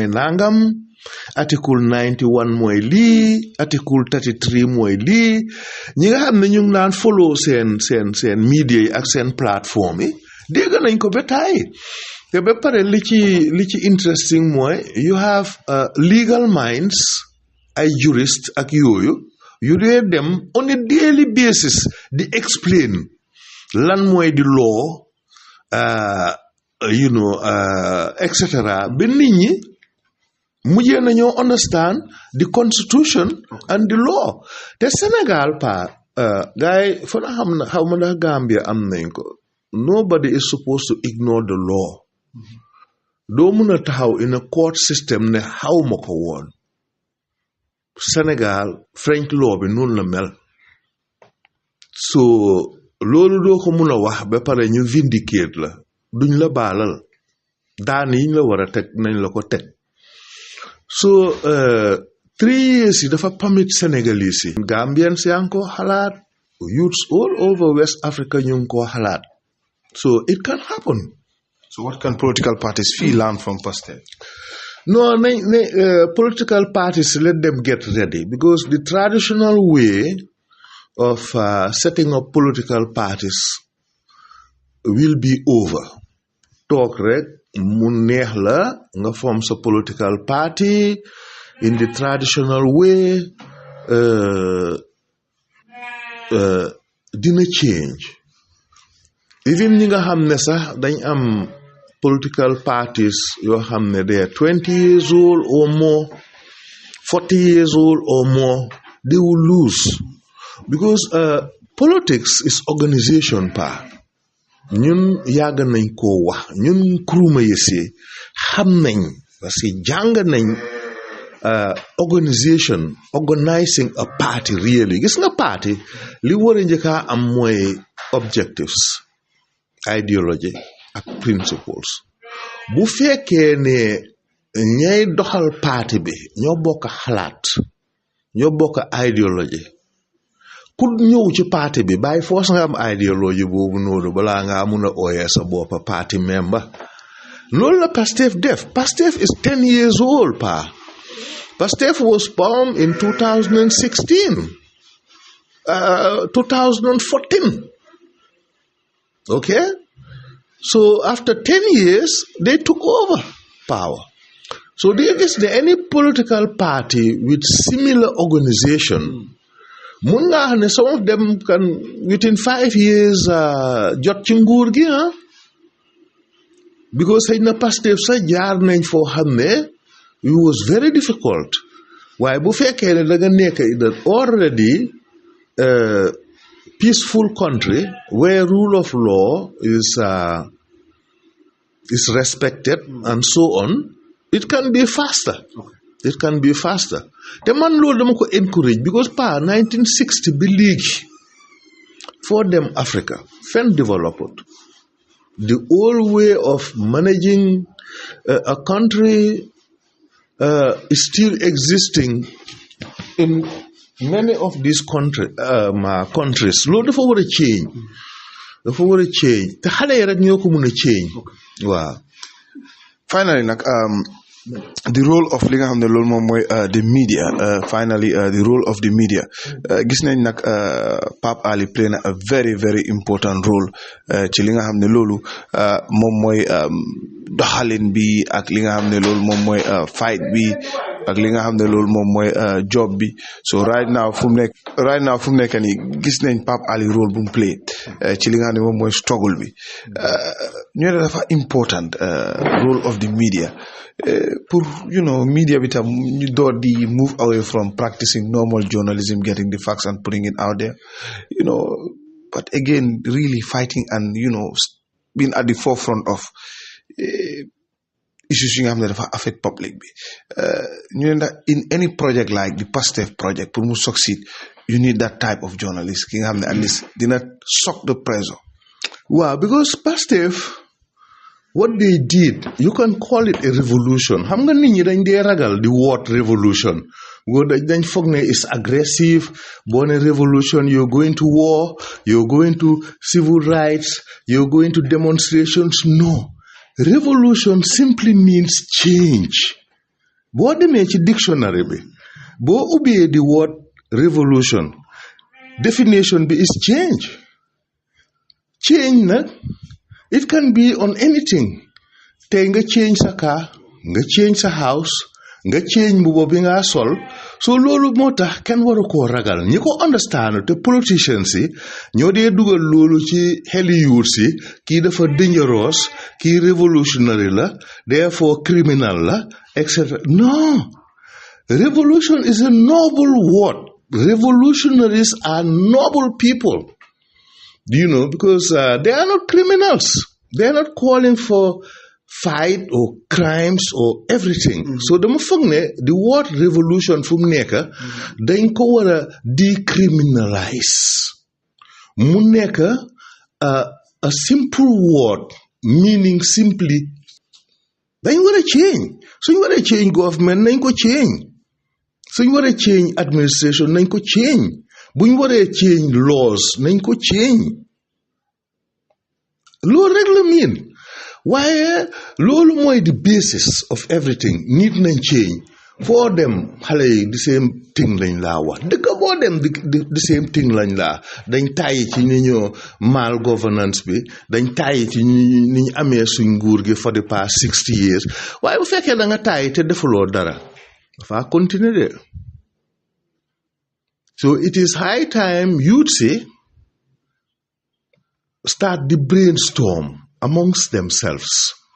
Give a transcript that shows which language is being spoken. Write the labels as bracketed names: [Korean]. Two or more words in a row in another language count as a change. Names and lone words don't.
[Wolof] nangam article 91 mooy lii article 33 mooy lii ñi nga xam ne ñu ngi naan follow seen media yi ak seen plateforme yi dégg nañ ko ba tàyyi te ba pare li ci interesting mooy [English] you have legal minds [Wolof] ay jurist ak yooyu yu dee dem [English] on a daily basis [Wolof] di explain lan mooy di law et cetera ba nit ñi mujjee nañoo [English] understand the constitution and the law [Wolof] te Sénégal gars yi fa na xam na xaw ma ndax Gambia am nañ ko [English] nobody is supposed to ignore the law [Wolof] doo mun a taxaw [English] in a court system [Wolof] ne xaw ma ko woon Sénégal [English] French law [Wolof] bi noonu la mel so loolu doo ko mun a wax ba pare ñu vindicate la duñ la baalal daan yiñ la war a teg nañ la ko teg so [English] 3 years [Wolof] yi dafa permit Sénégalais yi Gambians yaa ngi ko xalaat [English] youths all over West Africa [Wolof] ñu ngi ko xalaat [English] so it can happen. So what can political parties learn from Pastef? No, political parties, let them get ready because the traditional way of setting up political parties will be over. [Wolof] Talk rek mu neex la nga form sa [English] political party in the traditional way [Wolof] dina change. [English] Even [Wolof] ñi nga xam ne sax dañ am [English] political parties [Wolof] yoo xam ne [English] they are 20 years old or more 40 years old or more they will lose because politics is organization [Wolof] ñun yàgg nañ koo wax ñun kuruma yësee xam nañ [French] parce que [Wolof] jàng nañ [English] organizing a party really [Wolof] gis nga party li war a njëkkaa am mooy [English] objectives ideology [Wolof] ak principles bu fekkee ne ñay doxal parti bi ñoo bokk xalaat ñoo bokk idéologie ku ñëw ci parti bi [English] by force [Wolof] nga am idéologie boobu noonu balaa ngaa mun a ooyee sa bopp parti member loolu la Pastef def. [English] Pastef is 10 years old pa. Pastef was formed in 2016 2014 okay, so after 10 years they took over power. So is there any political party with similar organization? Some of them can within 5 years [Wolof] jot ci nguur gi [English] because [Wolof] xëy na Pastef sa jaar nañ foo xam ne [English] it was very difficult [Wolof] waaye bu fekkee ne da nga nekk [English] in an already peaceful country where rule of law is respected and so on, it can be faster. It can be faster. The man [Wolof] loolu dama ko [English] encourage because pa 1960 [Wolof] bi léegi [English] for them Africa fen developed. The old way of managing a country is still existing in many of these countries. [Wolof] Loolu dafa war a change. Dafa war a change te xale yi rek ñoo ko mun a change. Waaw. Finally nag [English] the role of [Wolof] li nga xam ne loolu moom mooy [English] the media finally the role of the media [Wolof] gis nañ nag Pape Ali play na [English] a very very important role [Wolof] ci li nga xam ne loolu moom mooy doxalin bi ak li nga xam ne loolu moom mooy fight bi ak li nga xam ne loolu moom mooy job [English] bi so right now [Wolof] fu mu nekk nii gis nañ [English] Pape Ali role [Wolof] bu mu [English] play [Wolof] ci li nga xam ne moom mooy [English] struggle [Wolof] bi ñu ne dafa [English] important role of the media pour media [Wolof] bi tam ñu door di [English] move away from practicing normal journalism, getting the facts and putting it out there, but again really fighting and being at the forefront of issues [Wolof] yi nga xam ne dafa [English] affect public [Wolof] bi ñu ne [English] in any project like the Pastef project pour mu succeed you need that type of journalist [Wolof] ki nga xam ne [English] at least dina shock the pressure. Wow, because Pastef what they did, you can call it a revolution. [Wolof] Xam nga nit ñi dañ dee ragal [English] the word revolution. [Wolof] Dañ foog ne [English] is aggressive. [Wolof] Boo ne [English] revolution, you're going to war, you're going to civil rights, you're going to demonstrations. No. Revolution simply means change. [Wolof] Boo demee ci dictionary bi, boo ubbee [English] the word revolution, [Wolof] definition bi [English] is change. Change nag it can be on anything. [Wolof] Tey nga change sa car, nga change sa house, nga change mbubo bi nga sol. So loolu moo tax kenn waru koo ragal. Ñi ko understand te politicians yi ñoo dee dugal loolu ci xeli yuur si kii dafa dangerous, kii revolutionary la, therefore criminal la, etc. [English] No. Revolution is a noble word. Revolutionaries are noble people. Because they are not criminals. They are not calling for fight or crimes or everything. Mm-hmm. So [Wolof] dama foog ne [English] the word revolution fu mu nekk dañ ko war a decriminalize. [Wolof] Mu nekk [English] a simple word meaning simply [Wolof] dañ war a [English] change. [Wolof] Suñ war a change government nañ ko change. Suñ war a change administration nañ ko change. Buñ waree change laws nañ ko change loolu rek la miin waaye loolu mooy the basis of everything nit nañ change foo dem xale yi [English] the same thing [Wolof] lañ laa wax dëkk boo dem [English] the same thing [Wolof] lañ laa dañ tàyyi ci ni ñoo mal governance bi dañ tàyyi ci ni ñu amee suñ nguur gi [English] for the past 60 years [Wolof] waaye bu fekkee da nga tàyyi te defuloo dara dafa continuer de. [English] So it is high time you'd say start the brainstorm amongst themselves.